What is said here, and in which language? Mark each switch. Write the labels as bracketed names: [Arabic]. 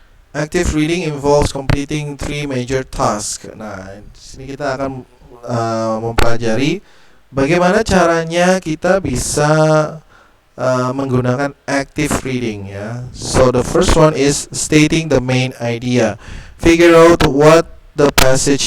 [English] Active reading involves completing 3 major tasks. [Indonesian] Nah, di sini kita akan mempelajari bagaimana caranya kita bisa menggunakan active reading ya. [English] So the first one is stating the main idea. Figure out what the passage